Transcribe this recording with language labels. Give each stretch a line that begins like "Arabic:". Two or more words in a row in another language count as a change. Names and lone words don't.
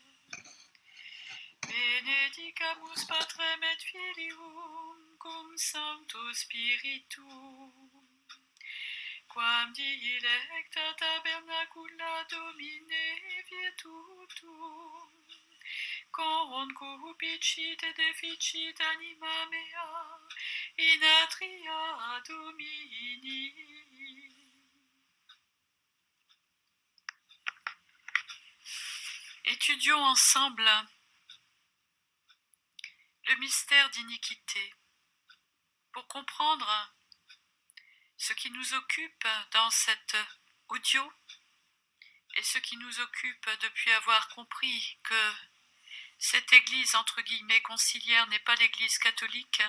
Latin: Benedicamus Patrem et Filium cum Sancto Spiritum, quam dilecta tabernacula Domine virtutum, concupicit et deficit anima mea in atria Domini.
French: Étudions ensemble le mystère d'iniquité pour comprendre ce qui nous occupe dans cette audio et ce qui nous occupe depuis avoir compris que cette église entre guillemets conciliaire n'est pas l'église catholique.